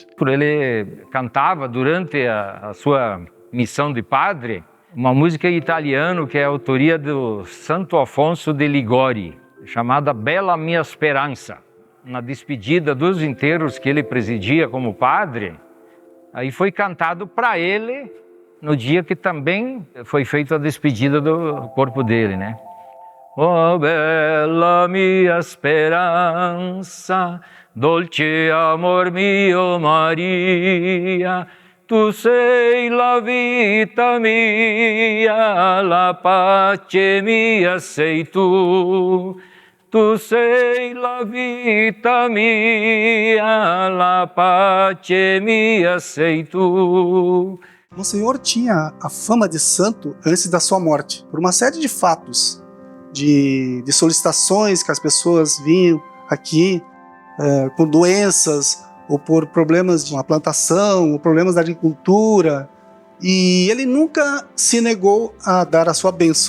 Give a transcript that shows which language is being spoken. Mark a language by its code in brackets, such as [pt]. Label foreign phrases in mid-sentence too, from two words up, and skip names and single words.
[pt] Ele cantava durante a sua missão de padre uma música em italiano que é a autoria do Santo Afonso de Ligori, chamada Bella Mia Speranza. Na despedida dos enterros que ele presidia como padre, aí foi cantado para ele no dia que também foi feita a despedida do corpo dele, né? [it] Oh bella mia speranza, dolce amor mio Maria, tu sei la vita mia, la pace mia sei tu. Tu sei la vita mia, la pace mia sei tu. [pt] Monsenhor tinha a fama de santo antes da sua morte, por uma série de fatos, de solicitações que as pessoas vinham aqui com doenças, ou por problemas de uma plantação, ou problemas da agricultura, e ele nunca se negou a dar a sua bênção.